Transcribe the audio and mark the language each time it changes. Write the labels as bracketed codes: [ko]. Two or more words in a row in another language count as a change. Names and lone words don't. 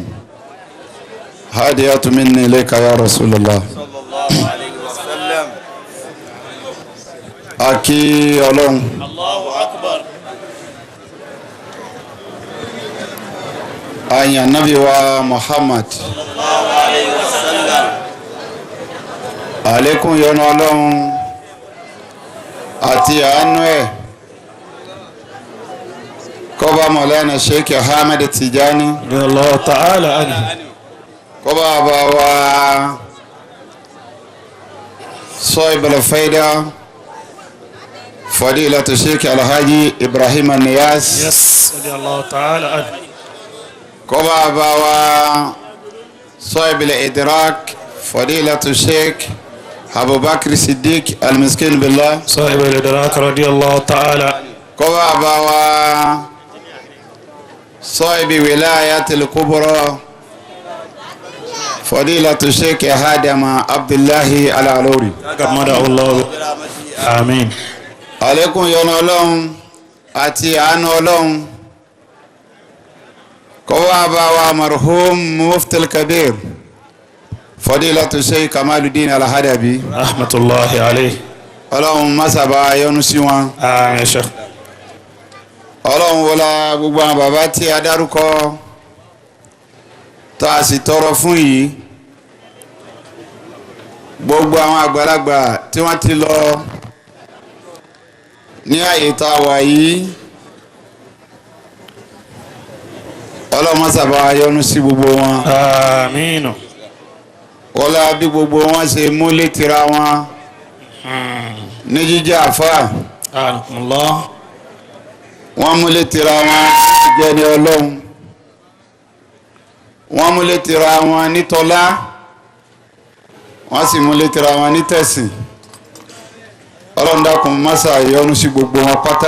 [ar] هدية مني إليك يا رسول الله صلى الله عليه وسلم. [yo] Aki Ọlọ́run. [ar] الله أكبر. [yo] Ayan Nabi wa Muhammad. [ar] صلى الله عليه وسلم. [yo] Àlékún yọ́nú Ọlọ́run àti àánú ẹ̀ kó bá Maolana Sheikh Ahmed Tijani, [ar] الله تعالى عنه. [yo] kó bá bá wa Sahib al-Faida Fadilat Sheikh Alhaji Ibrahim Niyas, [ar] Yes. الله تعالى عنه. [yo] kó bá bá wa Sahib al-Idrak Fadilat Sheikh Abu Bakr Siddiq Al Miskin billah, [ar] صاحب الإدراك رضي الله تعالى. [yo] kó bá bá wa Sahib Wilayat al-Kubra Fadilat Sheikh Hadama Abdullahi Al-Alori. [ar] كما الله. آمين. [yo] Àlékún yọ́nú Ọlọ́run àti àánú Ọlọ́run kó wá bá wa marhum Mufti al-Kabir Fadilat Sheikh Kamaluddin Al-Hadabi. [ar] رحمة الله عليه. [yo] Ọlọ́run má sábà yọ́nú sí wọn. [ar] آمين شيخ. [yo] Ọlọ́run wọlá gbogbo àwọn bàbá tí a dárúkọ tá a sì tọrọ fún yìí, gbogbo àwọn àgbàlagbà tí wọ́n ti lọ ní àyè tá a wà yìí, Ọlọ́run má sábà yọ́nú sí gbogbo wọn. [ar] آمين. [yo] Wọlá bí gbogbo wọn ṣe múlé tira wọn ní jíjẹ́ àfáà, [ar] أعانكم الله. [yo] wọ́n múlé tira wọn jẹ́ ní Ọlọ́run, wọ́n múlé tira wọn ní tọ́lá, wọ́n sì múlé tira wọn ní tẹ̀sìn. Ọlọ́run dákun mọ́sà yọ́nú sí gbogbo wọn pátá.